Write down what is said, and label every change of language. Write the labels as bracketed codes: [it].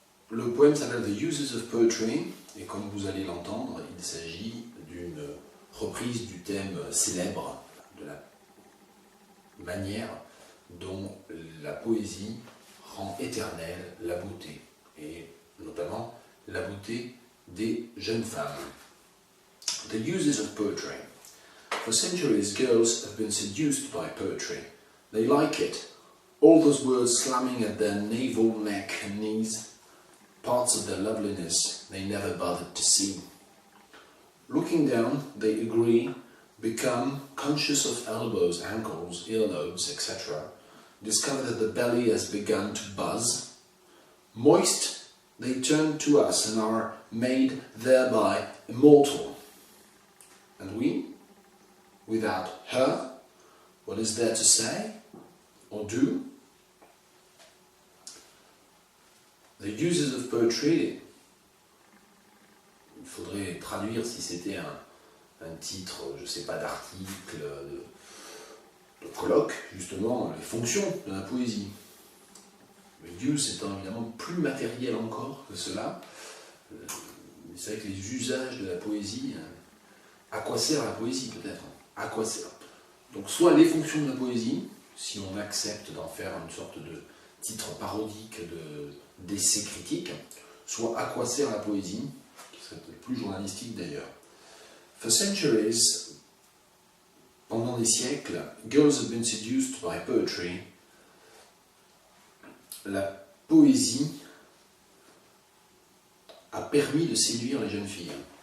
[fr] Le poème s'appelle The Uses of Poetry, et comme vous allez l'entendre, il s'agit d'une reprise du thème célèbre de la manière dont la poésie rend éternelle la beauté, et notamment la beauté des jeunes femmes. [en] The uses of poetry. For centuries, girls have been seduced by poetry. They like it. All those words slamming at their navel, neck and knees, parts of their loveliness they never bothered to see. Looking down, they agree, become conscious of elbows, ankles, earlobes, etc. Discover that the belly has begun to buzz. Moist, they turn to us and are made thereby immortal. And we, without her, what is there to say or do? [fr] The uses of poetry, il faudrait traduire si c'était un titre, je ne sais pas, d'article, de colloque, justement, les fonctions de la poésie. Le use étant évidemment plus matériel encore que cela. C'est vrai que les usages de la poésie, à quoi sert la poésie peut-être? À quoi sert? Donc soit les fonctions de la poésie, si on accepte d'en faire une sorte de titre parodique d'essai critique, soit à quoi sert la poésie, qui serait peut-être plus journalistique d'ailleurs. [en] For centuries, [fr] pendant des siècles, [en] girls have been seduced by poetry. [fr] La poésie a permis de séduire les jeunes filles.